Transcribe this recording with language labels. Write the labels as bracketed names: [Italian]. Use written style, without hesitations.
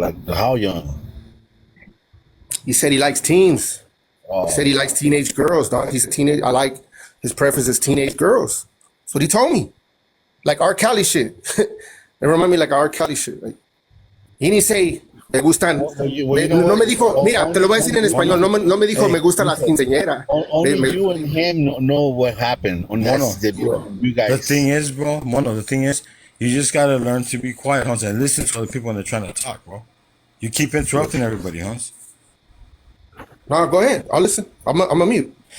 [English] Like, how young? He said he likes teens. Oh. He said he likes teenage girls, dog. He's a teenage. I like his preference is teenage girls. That's what he told me. Like R. Kelly shit. It reminded me like R. Kelly shit. Like, he didn't say, [Spanish] me gustan. No me dijo, mira, te lo voy a decir en español. No me dijo, me gustan las quinceañeras. [English] Only you and him know what happened. Mono, you guys. The thing is, bro, Mono, the thing is, you just gotta learn to be quiet, Hans, and listen to other people when they're trying to talk, bro. You keep interrupting everybody, Hans. No, go ahead. I'll listen. I'm a mute.